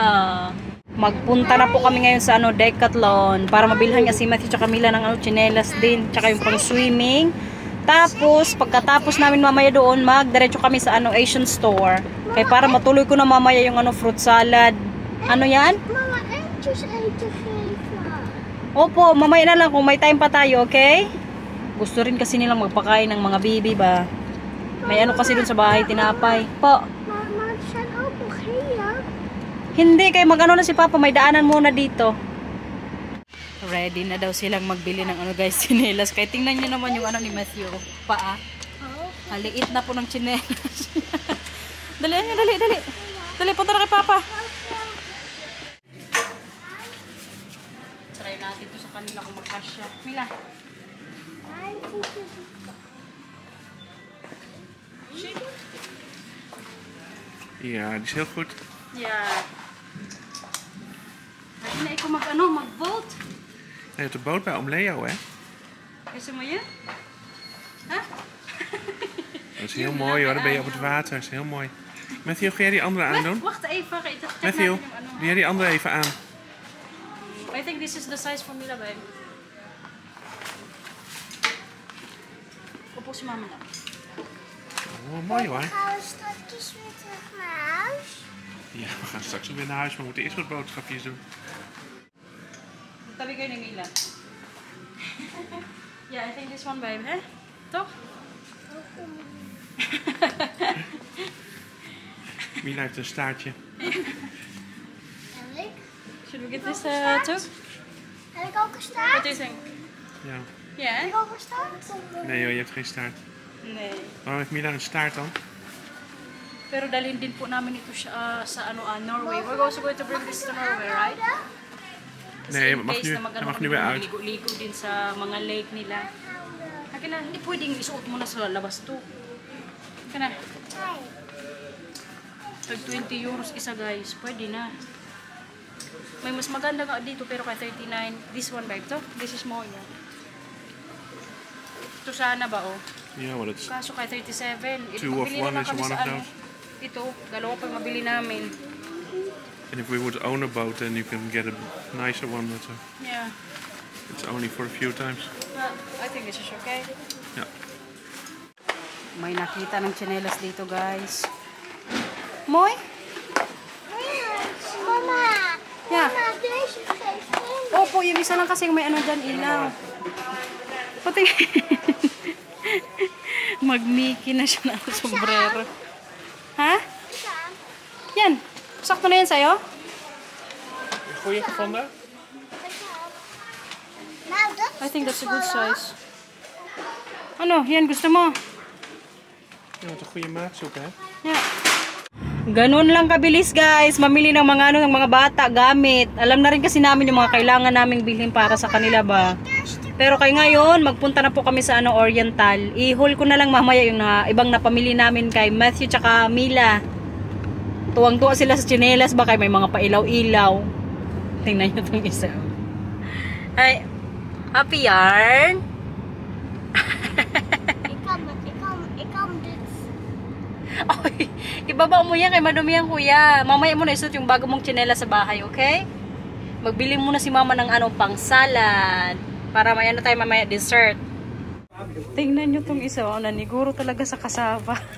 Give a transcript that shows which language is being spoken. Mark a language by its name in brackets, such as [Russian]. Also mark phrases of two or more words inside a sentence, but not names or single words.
[Filipino] Magpunta na po kami ngayon sa Decathlon para mabilhan niya si Matthew tsaka Camila ng chinelas din, tsaka yung pang swimming. Tapos, pagkatapos namin mamaya doon, magdiretso kami sa Asian store. Kaya para matuloy ko na mamaya yung fruit salad. Ano yan? Mama, [English] I just ate the flavor. [Filipino] Opo, mamaya na lang kung may time pa tayo, okay? Gusto rin kasi nilang magpakain ng mga baby ba. May kasi dun sa bahay, tinapay. Po. Mama, [Dutch] zijn ook nog hier. [Filipino] Hindi, kaya na si Papa, may daanan muna dito. So, Ready na daw silang magbili ng ano guys, tsinelas. Kaya tingnan nyo naman yung ano ni Matthew. Paa. Maliit na po ng tsinelas. Dali, dali, dali. Dali, punta na kay Papa. Try natin to sa kanila kung magkasya. Mila. [Dutch] Ja, die is heel goed. [English] Yeah. [Filipino] Hindi na ikaw mag-vote. [Dutch] Je hebt de boot bij oom Leo, hè? [Filipino] Is mo yun? Ha? [Dutch] Dat is heel mooi hoor, dan ben je op het water. Dat is heel mooi. Matthew, ga jij die andere aandoen? Wacht even. Matthew, doe jij die andere even aan? [English] I think this is the size for Mila, babe. [Filipino] Upo si mama na. [Dutch] Oh, mooi hoor. Gaan we straks weer terug naar huis? Ja, we gaan straks weer naar huis, maar we moeten eerst wat boodschapjes doen. [Filipino] Tabi kayo ni Mila. [English] Yeah, I think this one, babe. [Dutch] Eh? Toch? Mila heeft een staartje. En ik? [English] Should we get this too? [Dutch] Heb ik ook een [English] What [Dutch] staart? [English] do you think? [Dutch] Ja. [English] Yeah? [Dutch] Heb ik ook een staart? Nee joh, je hebt geen staart. Nee. Waarom heeft Mila een staart dan? [Filipino] Pero dalhin din po namin ito siya, sa Norway. [English] We're also going to bring this to Norway, right? [Filipino] Kasi [Dutch] Nee, [English] in [Dutch] het mag [English] case [Dutch] nu, [Filipino] na mag-ano [Dutch] het mag nu [Filipino] kami, [Dutch] weer uit. [Filipino] ligo-ligo din sa mga lake nila. Akin na, hindi pwedeng isuot mo na sa labas to. Akin na. Tag 20 euros isa guys, pwede na. May mas maganda nga dito pero kay 39. [English] This one babe to? This is more yan. [Filipino] Ito sana ba oh? [Dutch] Ja, maar dat is... [Filipino] Kaso kay 37. [English] Two of [Filipino] Pabili [English] one [Filipino] na lang [English] is [Filipino] kami [English] one [Filipino] sa [English] of [Filipino] ano. [English] those. [Filipino] Ito, dalawa pa mabili namin. [English] And if we would own a boat, then you can get a nicer one. But Yeah. it's only for a few times. But I think this is okay. [Dutch] Ja. [Filipino] May nakita ng tsinelas dito guys. [Dutch] Mooi? Mama, [English] Yeah. [Dutch] mama, deze geeft in. [Filipino] Opo, yung isa lang kasi may ano dyan, ilaw. Pati mag-Mickey na siya ng sombrero. Ha? Yan. Sakto na yan sa'yo? [Dutch] Goeie gevonden? Nou, dat [English] I think that's a good size. [Filipino] Ano? Yan, gusto mo? [Dutch] Je moet een goede maat zoeken, hè? [English] Yeah. [Filipino] Ganun lang kabilis guys, mamili ng mga ano ng mga bata gamit. Alam na rin kasi namin yung mga kailangan naming bilhin para sa kanila ba. Pero kay ngayon, magpunta na po kami sa ano Oriental. I-haul ko na lang mamaya yung ibang napamili namin kay Matthew tsaka Mila. Tuwang-tuwa sila sa tsinelas ba kay may mga pailaw-ilaw. Tingnan niyo tong isa. Ay, happy yarn. [Dutch] ik kan dit. [Filipino] Oy, ibaba mo yan kay madumi yan kuya. Mamaya mo na isuot yung bago mong tsinelas sa bahay, okay? Magbili muna si mama ng ano pang salad. Para may ano tayo mamaya dessert. Tingnan nyo tong isa. Oh, naniguro talaga sa kasaba.